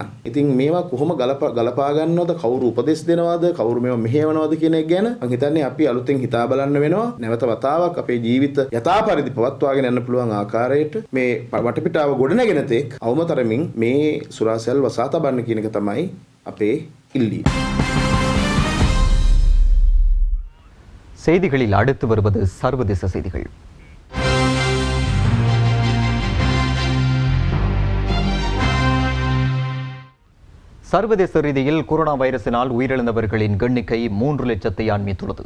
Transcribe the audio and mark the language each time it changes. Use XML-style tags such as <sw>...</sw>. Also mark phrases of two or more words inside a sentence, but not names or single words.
<si>ඉතින් මේවා කොහොම ගලපා ගන්නවද කවුරු උපදෙස් දෙනවද කවුරු මේවා මෙහෙවනවද කියන එක ගැන මම හිතන්නේ අපි අලුතෙන් හිතා බලන්න වෙනවා. නැවත වතාවක් අපේ ජීවිත යථා පරිදි පවත්වාගෙන යන්න පුළුවන් ආකාරයට මේ වටපිටාව ගොඩනගෙන තෙක් අවමතරමින් මේ සුරාසැල් වසා තබන්න කියන එක තමයි අපේ ඉල්ලීම.</si> <ta>செய்திகளில் அடுத்து வருவது சர்வதேச செய்திகள். சர்வதேச ரீதியில் கொரோனா வைரஸினால் உயிரிழந்தவர்களின் எண்ணிக்கை 3 லட்சத்தை அண்மித்துள்ளது.</ta>